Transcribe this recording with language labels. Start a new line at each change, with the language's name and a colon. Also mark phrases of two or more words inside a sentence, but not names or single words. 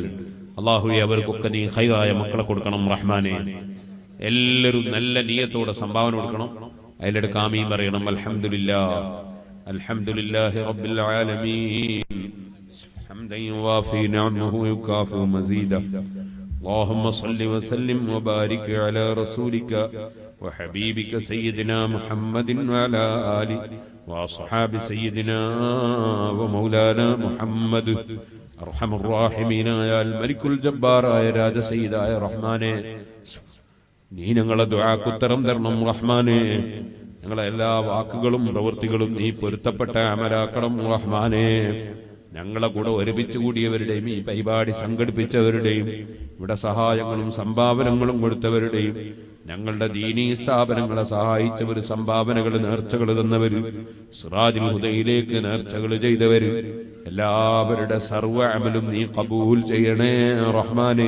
Malayalam: അള്ളാഹുവെ, അവർക്കൊക്കെ നീ ഖൈറായ മക്കളെ കൊടുക്കണം റഹ്മാനെ. എല്ലാവരും നല്ല നിയത്തോടെ സംഭാവന കൊടുക്കണം. അതിലെടുക്ക് ആമീൻ പറയണം.
Arabic: الحمد لله الحمد لله رب العالمين حمدا يوافي نعمه ويكافئ مزيده. اللهم صل وسلم وبارك على رسولك وحبيبك سيدنا محمد وعلى آله وأصحاب سيدنا ومولانا محمد. أرحم الراحمين يا الملك الجبار يا راج سيد يا رحمن.
Malayalam: നീ ഞങ്ങളെ ദുആക്ക് ഉത്തരം തരണം റഹ്മാനെ. ഞങ്ങളെ എല്ലാ വാക്കുകളും പ്രവൃത്തികളും നീ പൊരുത്തപ്പെട്ട അമലാക്കണം റഹ്മാനെ. ഞങ്ങളെ കൂടെ ഒരുമിച്ച് കൂടിയവരുടെയും ഈ പരിപാടി സംഘടിപ്പിച്ചവരുടെയും ഇവിടെ സഹായങ്ങളും സംഭാവനകളും കൊടുത്തവരുടെയും ഞങ്ങളുടെ ദീനീ സ്ഥാപനങ്ങളെ സഹായിച്ചവർ, സംഭാവനകൾ നേർച്ചകൾ തന്നവർ, സിറാജുൽ ഹുദയിലേക്ക് നേർച്ചകൾ ചെയ്തവർ, എല്ലാവരുടെ സർവ്വ അമലും നീ ഖബൂൽ ചെയ്യണേ റഹ്മാനെ.